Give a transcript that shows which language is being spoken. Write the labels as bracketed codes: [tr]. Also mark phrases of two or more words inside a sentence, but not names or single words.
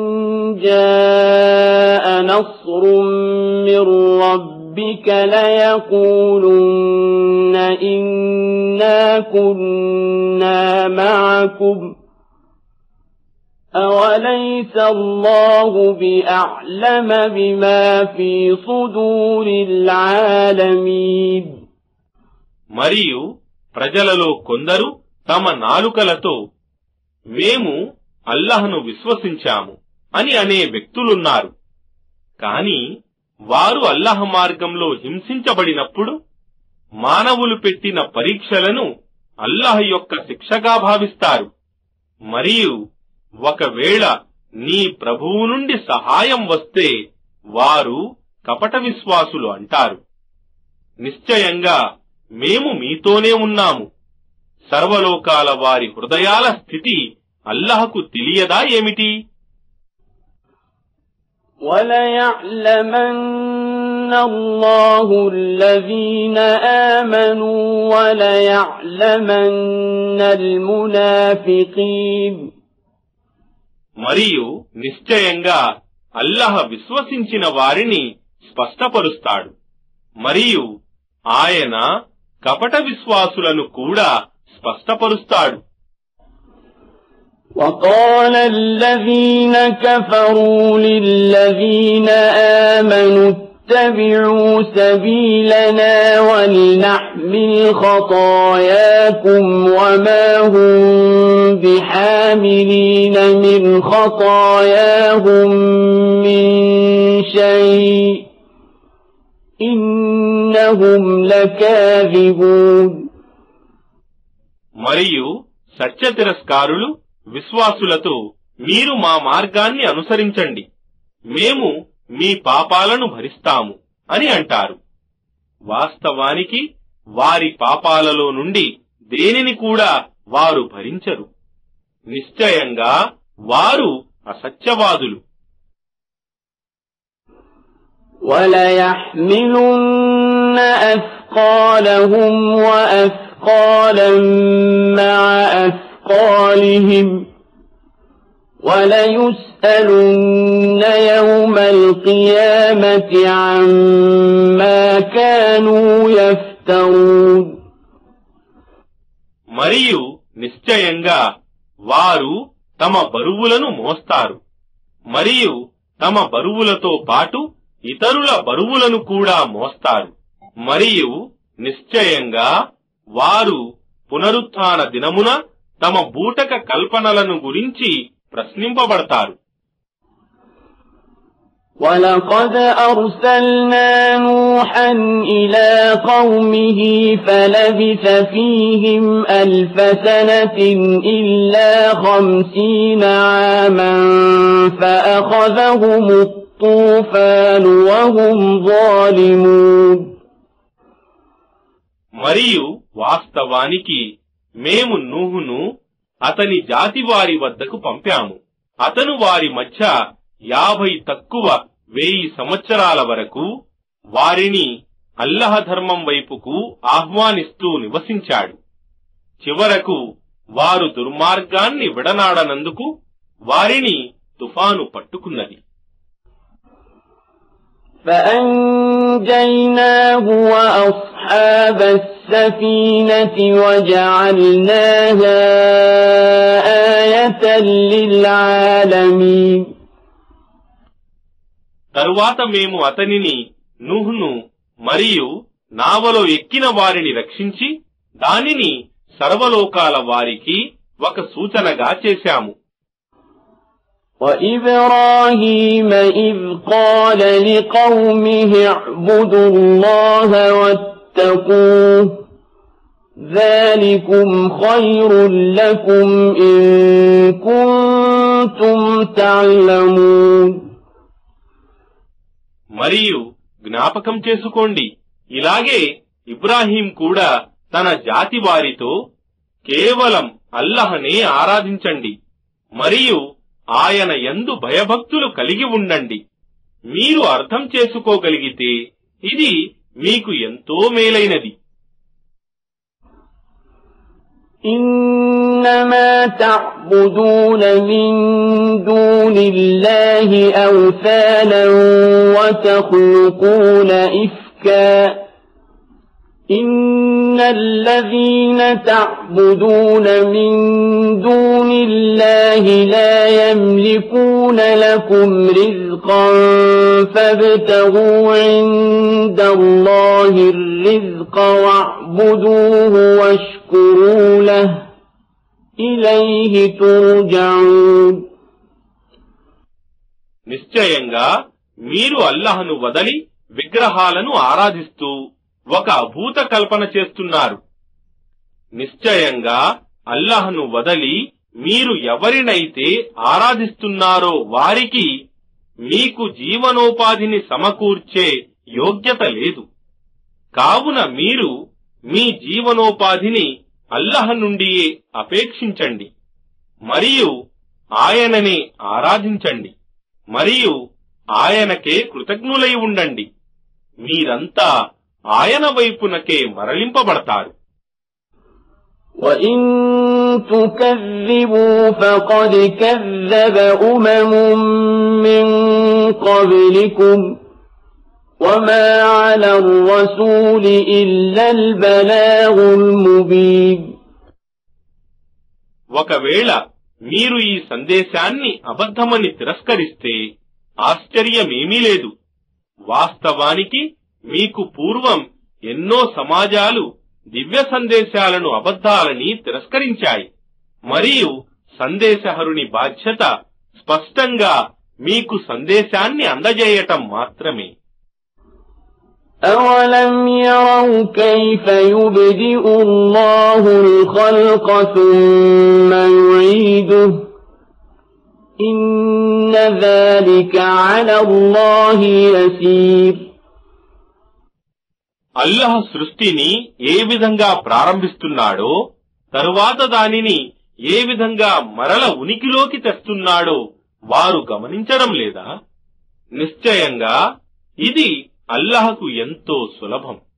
[ar] جاء نصر من ربك ليقولن إنا كنا معكم أوليس الله بأعلم بما في صدور العالمين. [te] మరియు ప్రజలలో కొందరు తమ నాలుకలతో మేము అల్లాహ్ను విశ్వసించాము అని అనే వ్యక్తులున్నారు. కాని వారు అల్లాహ్ మార్గంలో హింసించబడినప్పుడు మానవులు పెట్టిన పరీక్షలను అల్లాహ్ యొక్క శిక్షగా భావిస్తారు. మరియు ఒకవేళ నీ ప్రభువు నుండి సహాయం వస్తే వారు కపట విశ్వాసులు అంటారు, నిశ్చయంగా మేము మీతోనే ఉన్నాము. సర్వలోకాల వారి హృదయాల స్థితి అల్లాహ్కు తెలియదా ఏమిటి? [ar] وَلَيَعْلَمَنَّ اللَّهُ الَّذِينَ آمَنُوا وَلَيَعْلَمَنَّ الْمُنَافِقِينَ. [te] మరియు నిశ్చయంగా అల్లాహ్ విశ్వసించిన వారిని స్పష్టపరుస్తాడు. మరియు ఆయన కపట విశ్వాసులను కూడా స్పష్టపరుస్తాడు. [ar] وَقَالَ الَّذِينَ كَفَرُوا لِلَّذِينَ آمَنُوا اتَّبِعُوا سَبِيلَنَا وَلْنَحْمِلْ خَطَايَاكُمْ وَمَا هُمْ بِحَامِلِينَ مِنْ خَطَايَاهُمْ مِنْ شَيْءٍ إِنَّهُمْ لَكَاذِبُونَ. [te] మరియు సత్య తిరస్కారులు విశ్వాసులతో మీరు మా మార్గాన్ని అనుసరించండి, మేము మీ పాపాలను భరిస్తాము అని అంటారు. వాస్తవానికి వారి పాపాలలో నుండి దేనిని కూడా వారు భరించరు. నిశ్చయంగా వారు అసత్యవాదులు. [ar] وَلَيَحْمِلُنَّ أَثْقَالَهُمْ وَأَثْقَالًا مَعَ أَثْقَالِهِمْ وَلَيُسْأَلُنَّ يَوْمَ الْقِيَامَةِ عَمَّا كَانُوا يَفْتَرُونَ. [te] మరియు నిశ్చయంగా వారు తమ బరువులను మోస్తారు, మరియు తమ బరువులతో పాటు ఇతరుల బరువులను కూడా మోస్తారు. మరియు నిశ్చయంగా వారు పునరుత్థాన దినమున తమ బూటక కల్పనలను గురించి ప్రశ్నింపబడతారు. [ar] وَلَقَدْ أَرْسَلْنَا نُوحًا إِلَى قَوْمِهِ فَلَبِثَ فِيهِمْ أَلْفَ سَنَةٍ إِلَّا 50 عَامًا فَأَخَذَهُمُ الطُّوفَانُ وَهُمْ ظَالِمُونَ. [te] మరియు వాస్తవానికి మేము నూహును అతని జాతి వారి వద్దకు పంపాము. అతను వారి మధ్య 50 తక్కువ 1000 సంవత్సరాల వరకు వారిని అల్లాహ్ ధర్మం వైపుకు ఆహ్వానిస్తూ నివసించాడు. చివరకు వారు దుర్మార్గాన్ని విడనాడనందుకు వారిని తుఫాను పట్టుకున్నది. [ar] فَأَنْجَيْنَاهُ وَأَصْحَابَ السَّفِينَةِ وَجَعَلْنَاهَا رحمة للعالمين. [te] తరువాత మేము అతనిని నూహును మరియు నావలో ఎక్కిన వారిని రక్షించి దానిని సర్వలోకాల వారికి ఒక సూచనగా చేశాము. [ar] وإبراهيم إذ قال لقومه اعبدوا الله واتقوه ذلكم خير لكم إن كنتم تعلمون. [te] మరియు జ్ఞాపకం చేసుకోండి, ఇలాగే ఇబ్రాహీం కూడా తన జాతి వారితో కేవలం అల్లహనే ఆరాధించండి మరియు ఆయన యందు భయభక్తులు కలిగి ఉండండి. మీరు అర్థం చేసుకోగలిగితే ఇది మీకు ఎంతో మేలైనది. [ar] إنما تعبدون من دون الله أوثانا وتخلقون إفكا إن الذين تعبدون من دون الله لا يملكون لكم رزقا فابتغوا عند الله الرزق واعبدوه واشكروا له إليه ترجعون. [te] నిశ్చయంగా మీరు అల్లాహ్ను వదలి విగ్రహాలను ఆరాధిస్తూ ఒక అభూత కల్పన చేస్తున్నారు. నిశ్చయంగా అల్లాహ్ను వదలి మీరు ఎవరినైతే ఆరాధిస్తున్నారో వారికి మీకు జీవనోపాధిని సమకూర్చే యోగ్యత లేదు. కావున మీరు మీ జీవనోపాధిని అల్లాహ్ నుండియే అపేక్షించండి మరియు ఆయననే ఆరాధించండి మరియు ఆయనకే కృతజ్ఞులై ఉండండి. మీరంతా ఆయన వైపునకే మరలింపబడతారు. [ar] وَإِن تُكَذِّبُوا فَقَدْ كَذَّبَ أُمَمٌ مِّن قَبْلِكُمْ وَمَا عَلَى الرَّسُولِ إِلَّا الْبَلَاغُ الْمُبِينُ. [te] ఒకవేళ మీరు ఈ సందేశాన్ని అబద్ధమని తిరస్కరిస్తే ఆశ్చర్యమేమీ లేదు. వాస్తవానికి మీకు పూర్వం ఎన్నో సమాజాలు దివ్య సందేశాలను అబద్ధాలని తిరస్కరించాయి మరియు సందేశహరుని బాధ్యత స్పష్టంగా మీకు సందేశాన్ని అందజేయటం మాత్రమే. [ar] أَوَلَمْ يَرَوْا كَيْفَ يُبْدِئُ اللَّهُ الْخَلْقَ ثُمَّ يُعِيدُهُ إِنَّ ذَلِكَ عَلَى اللَّهِ يَسِيرٌ. [te] అల్లాహ్ సృష్టిని ఏ విధంగా ప్రారంభిస్తున్నాడో తరువాత దానిని ఏ విధంగా మరల ఉనికిలోకి తెస్తున్నాడో వారు గమనించడం లేదా? నిశ్చయంగా ఇది అల్లాహ్కు ఎంతో సులభం.